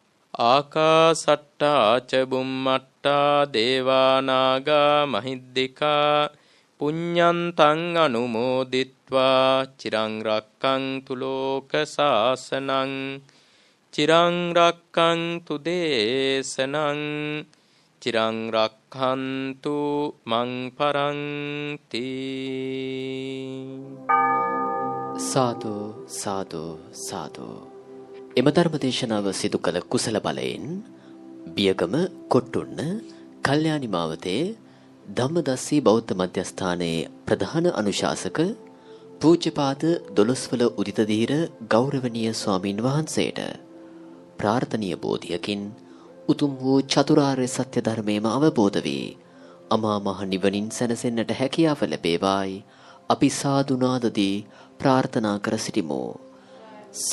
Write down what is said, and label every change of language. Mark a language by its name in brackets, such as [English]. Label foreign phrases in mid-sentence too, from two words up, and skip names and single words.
[Pali] ආකාසට්ටා ච බුම්මට්ටා දේවානාගා මහිද්దికා පුඤ්ඤන්තං අනුමෝදිත්වා චිරං රක්ඛන්තු ලෝක සාසනං චිරං රක්ඛන්තු දේශනං චිරං රක්ඛන්තු මං පරන්ති. සාදු සාදු සාදු. [Sinhala] එම ධර්ම දේශනාව සිදු කළ කුසල බලයෙන් බියගම කොට්ටුන්න කල්යාණි මාවතේ ධම්මදස්සී බෞද්ධ මධ්‍යස්ථානයේ ප්‍රධාන අනුශාසක පූජ්‍යපාද දොළොස්වල උදිතදීර ගෞරවනීය ස්වාමින් වහන්සේට ප්‍රාර්ථනීය බෝධියකින් උතුම් වූ චතුරාර්ය සත්‍ය ධර්මයේම අවබෝධ වී අමා මහ නිවනින් සැනසෙන්නට හැකියාව ලැබේවායි අපි සාදු නාදදී ප්‍රාර්ථනා කර සිටිමු.